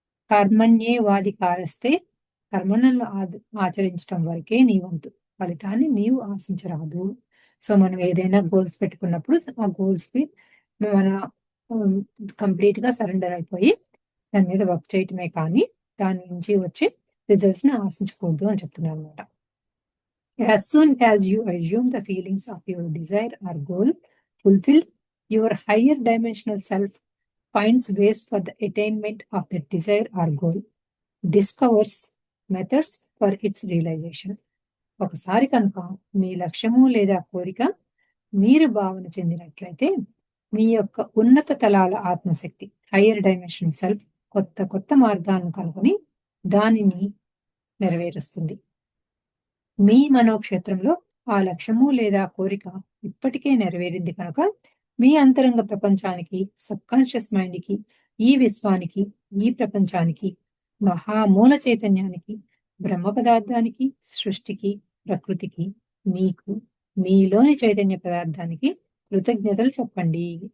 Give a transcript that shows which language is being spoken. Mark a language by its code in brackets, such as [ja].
[te] కర్మణ్యేవాధికారస్తే కర్మలను ఆచరించటం వరకే నీ వంతు. ఫలితాన్ని నీవు ఆశించరాదు. సో, మనం ఏదైనా గోల్స్ పెట్టుకున్నప్పుడు ఆ గోల్స్‌కి మన హ్మ్, కంప్లీట్‌గా సరెండర్ అయిపోయి దాని మీద వర్క్ చేయటమే కానీ దాని నుంచి వచ్చే రిజల్ట్స్‌ని ఆశించకూడదు అని చెప్తున్నానన్నమాట. [en] As soon as you assume the feelings of your desire or goal fulfilled, your higher dimensional self finds ways for the attainment of that desire or goal, discovers methods for its realization. [te] ఒకసారి కనుక మీ లక్ష్యము లేదా కోరిక మీరు భావన చెందినట్లయితే మీ యొక్క ఉన్నత తలాల ఆత్మశక్తి హయ్యర్ డైమెన్షన్ సెల్ఫ్ కొత్త కొత్త మార్గాలను కనుగొని దానిని నెరవేరుస్తుంది. మీ మనోక్షేత్రంలో ఆ లక్ష్యము లేదా కోరిక ఇప్పటికే నెరవేరింది కనుక మీ అంతరంగ ప్రపంచానికి, సబ్‌కాన్షియస్ మైండ్‌కి, ఈ విశ్వానికి, ఈ ప్రపంచానికి, మహామూల చైతన్యానికి, బ్రహ్మ పదార్థానికి, సృష్టికి, ప్రకృతికి, మీకు, మీలోని చైతన్య పదార్థానికి కృతజ్ఞతలు చెప్పండి.